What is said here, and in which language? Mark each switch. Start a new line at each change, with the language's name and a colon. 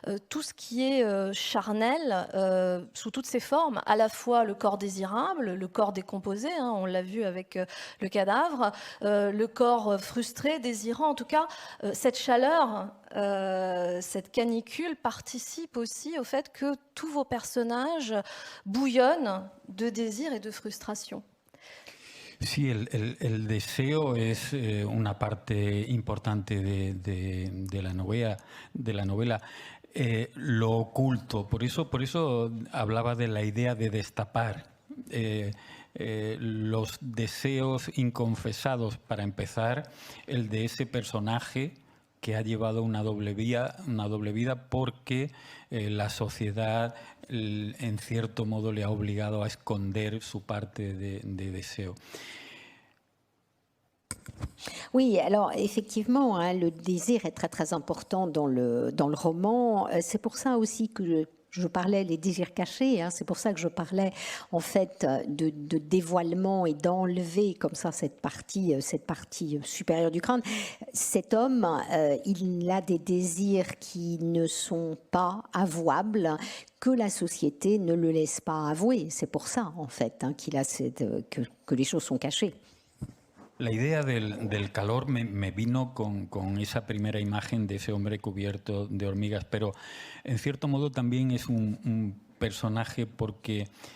French: Tout ce qui est charnel, sous toutes ses formes, à la fois le corps désirable, le corps décomposé, on l'a vu avec le cadavre, le corps frustré, désirant, en tout cas, cette chaleur, cette canicule participe aussi au fait que tous vos personnages bouillonnent de désir et de frustration.
Spanish: Sí, el deseo es una parte importante de la novela. Lo oculto, por eso hablaba de la idea de destapar los deseos inconfesados, para empezar, el de ese personaje que ha llevado una doble vida porque la sociedad en cierto modo le ha obligado a esconder su parte de deseo.
French: Oui, alors effectivement, hein, le désir est très très important dans le roman. C'est pour ça aussi que je parlais les désirs cachés, hein, c'est pour ça que je parlais en fait de dévoilement et d'enlever comme ça cette partie supérieure du crâne. Cet homme, il a des désirs qui ne sont pas avouables, que la société ne le laisse pas avouer. C'est pour ça en fait hein, qu'il a que les choses sont cachées.
Spanish: La idea del calor me vino con esa primera imagen de ese hombre cubierto de hormigas, pero en cierto modo también es un personaje porque